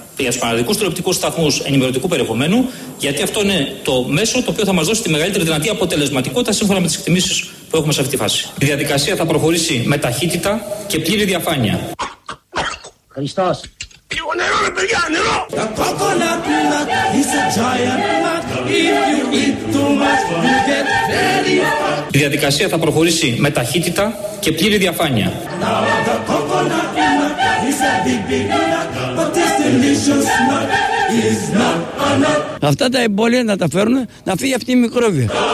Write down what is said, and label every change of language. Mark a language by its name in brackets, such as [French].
[Greek] Για τους παραδικούς τηλεοπτικούς σταθμούς ενημερωτικού περιεχομένου, γιατί αυτό είναι το μέσο το οποίο θα μας δώσει τη μεγαλύτερη δυνατή αποτελεσματικότητα σύμφωνα με τις εκτιμήσεις που έχουμε σε αυτή τη φάση. Η διαδικασία θα προχωρήσει με ταχύτητα και πλήρη διαφάνεια. Χριστός. Λίγο νερό, ρε παιδιά, νερό! [English] The coconut nut is a giant nut. If you eat too much, you get very hot. [Greek] Η διαδικασία θα προχωρήσει με ταχύτητα και πλήρη διαφάνεια. [English] Now the coconut nut is a big, big nut. [Greek] Αυτά τα εμπόλια να τα φέρουν να φύγει αυτή η μικρόβια.